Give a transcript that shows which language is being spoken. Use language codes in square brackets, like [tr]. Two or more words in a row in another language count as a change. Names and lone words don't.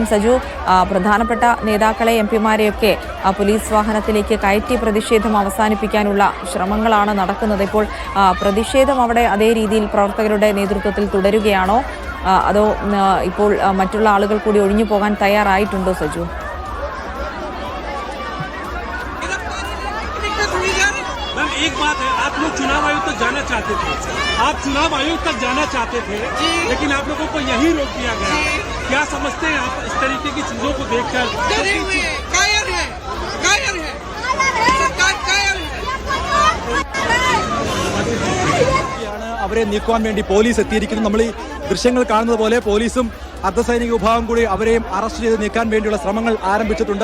[ml] സജു, പ്രധാനപ്പെട്ട നേതാക്കളെ എംപിമാരെയൊക്കെ പോലീസ് വാഹനത്തിലേക്ക് കയറ്റി പ്രതിഷേധം അവസാനിപ്പിക്കാനുള്ള ശ്രമങ്ങളാണ് നടക്കുന്നത്. ഇപ്പോൾ പ്രതിഷേധം അവിടെ അതേ രീതിയിൽ പ്രവർത്തകരുടെ നേതൃത്വത്തിൽ തുടരുകയാണോ, അതോ ഇപ്പോൾ മറ്റുള്ള ആളുകൾ കൂടി ഒഴിഞ്ഞു പോകാൻ തയ്യാറായിട്ടുണ്ടോ സജു? [hi] एक बात है, आप लोग चुनाव आयोग तक जाना चाहते थे, लेकिन आप लोगों को यही रोक दिया गया। क्या समझते हैं आप इस तरीके की चीजों को देखकर? [ml] അവരെ നീക്കുവാൻ വേണ്ടി പോലീസ് എത്തിയിരിക്കുന്നു. നമ്മൾ ഈ ദൃശ്യങ്ങൾ കാണുന്നത് പോലെ പോലീസും അർദ്ധസൈനിക വിഭാഗം കൂടി അവരെയും അറസ്റ്റ് ചെയ്ത് നീക്കാൻ വേണ്ടിയുള്ള ശ്രമങ്ങൾ ആരംഭിച്ചിട്ടുണ്ട്.